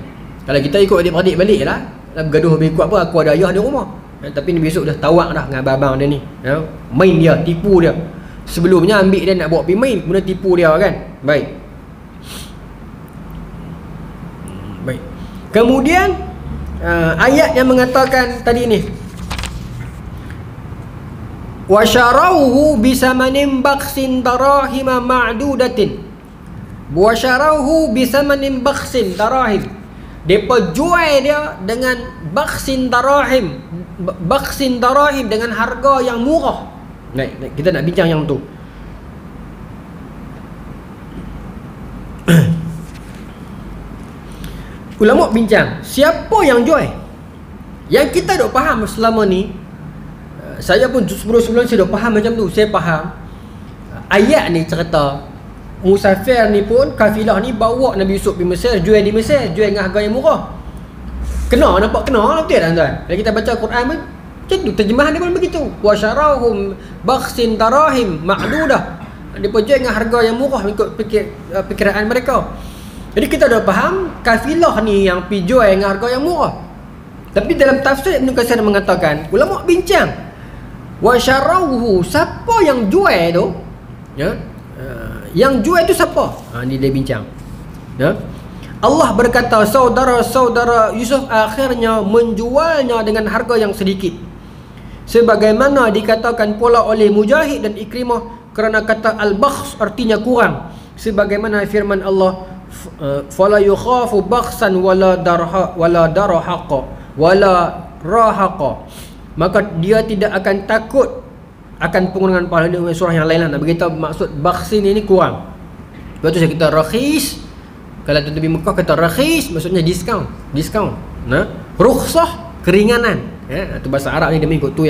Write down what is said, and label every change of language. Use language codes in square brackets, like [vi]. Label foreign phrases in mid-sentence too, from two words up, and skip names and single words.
[ms] Kalau kita ikut adik-beradik balik lah, bergaduh lebih kuat apa, aku ada ayah di rumah. Tapi Nabi Yusuf dah tawak dah dengan abang dia ni. Main dia, tipu dia. Sebelumnya ambil dia nak bawa pergi main, kemudian tipu dia kan. Baik. Kemudian ayat yang mengatakan tadi ni, [ar] وشروه بثمن بخس دراهم معدودة. وشروه بثمن بخس دراهم. [ms] Depa jual dia dengan [ar] بخس دراهم. بخس دراهم [ms] dengan harga yang murah. Baik, kita nak bincang yang tu. Ulama bincang, siapa yang jual? Yang kita duk faham selama ni, saya pun sebelum saya duk faham macam tu. Saya faham ayat ni cerita musafir ni pun, kafilah ni bawa Nabi Yusuf pergi Mesir, jual di Mesir, jual dengan harga yang murah. Nampak kena betul tak tuan? Bila kita baca Quran pun macam tu, terjemahan dia pun begitu. [ar] وشروهم بخس دراهم معدودة. [ms] Dia pun jual dengan harga yang murah ikut perkiraan mereka. Jadi kita dah faham kafilah ni yang pergi jual dengan harga yang murah. Tapi dalam tafsir Ibn Katsir mengatakan, ulama bincang, [ar] وشروه, [ms] siapa yang jual tu? Yang jual tu siapa? Ni dia bincang. Allah berkata saudara-saudara Yusuf akhirnya menjualnya dengan harga yang sedikit, sebagaimana dikatakan pula oleh Mujahid dan Ikrimah, kerana kata al-bakhs artinya kurang, sebagaimana firman Allah, [ar] فلا يخاف بخسا ولا دراهقا ولا رهقا, [ms] maka dia tidak akan takut akan pengurangan pahala. Surah yang lain lah nak beritahu maksud bakhsin ini kurang. Lepas tu saya kata rakhis. Kalau tu di Mekah kata rakhis, maksudnya diskaun. Rukhsah, keringanan. Itu bahasa Arab ni dia mengikut tu ya.